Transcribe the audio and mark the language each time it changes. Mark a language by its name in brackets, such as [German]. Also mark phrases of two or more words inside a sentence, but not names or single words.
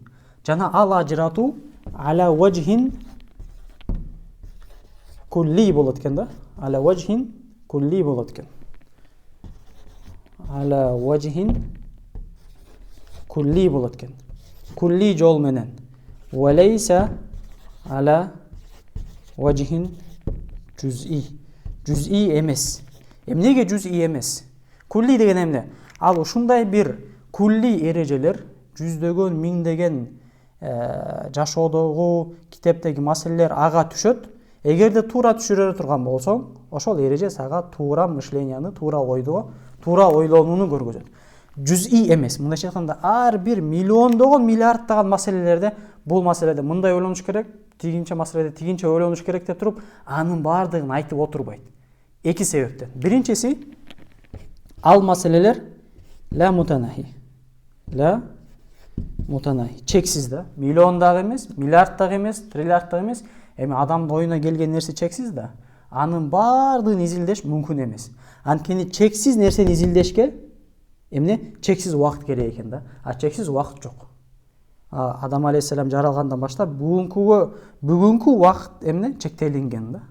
[Kyrgyz] Жана ал ажыратуу [Arabic] على وجه كلي [Kyrgyz] болот экен да. [Arabic] على وجه كلي [Kyrgyz] болот экен. [Arabic] على وجه كلي [Kyrgyz] болот экен. Кулли жол менен. [Arabic] وليس على وجه جزئي. [Kyrgyz] Juz'i эмес. Эмнеге juz'i эмес? Кулли деген эмне? Ал ушундай бир кулли эрежелер, жүздөгөн, миңдеген жашоодогу, китептеги маселелер ага түшөт. Эгерде туура түшүрө турган болсоң, ошол эреже сага туура мышленияны, туура ойду, туура ойлонууну көргөзөт. жүз'i эмес. Мындайча айтканда ар бир миллиондогон миллиарддаган маселелерде бул маселеде мындай ойлонуш керек, тигинче маселеде тигинче ойлонуш керек деп туруп, анын баардыгын айтып отурбайт. Эки себептен. Биринчиси, ал маселелер [Arabic] لا متناهي. لا متناهي. [Kyrgyz] Чексиз да. Миллион дагы эмес, миллиард дагы эмес, триллиард дагы эмес. Эми адамдын оюна келген нерсе чексиз да. Анын баардыгын изилдеш мүмкүн эмес. Анткени чексиз нерсени изилдешке эмне чексиз убакыт керек экен да. А чексиз убакыт жок. Адам алейхиссалам жаралгандан баштап бүгүнкү убакыт эмне чектелинген да.